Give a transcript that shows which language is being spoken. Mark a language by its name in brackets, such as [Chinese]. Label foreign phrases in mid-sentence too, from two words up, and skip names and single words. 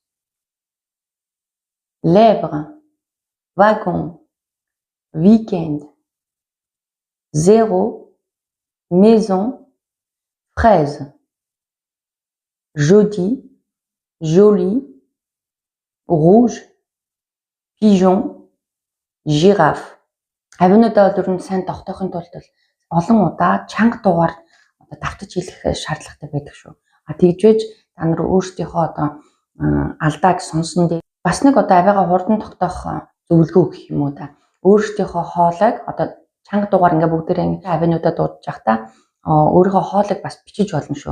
[French] lèvre, wagon, week-end, zéro, maison, fraise, jeudi, joli, rouge, pigeon, girafe. [Mongolian] Авиануудаа бол ер нь сайн тогтоохын тулд олон удаа чанга дуугаар давтаж хэлэх шаардлагатай байдаг шүү. Тэгжээж та нар өөрсдийнхөө одоо алдааг сонсон дээр бас нэг одоо авиагаа хурдан тогтоох зөвлөгөө гэх юм уу та. Өөрсдийнхөө хоолойг одоо чанга дуугаар ингээ бүгдээрээ авиануудаа дуудаж явахдаа өөрийнхөө хоолойг бас бичиж болно шүү.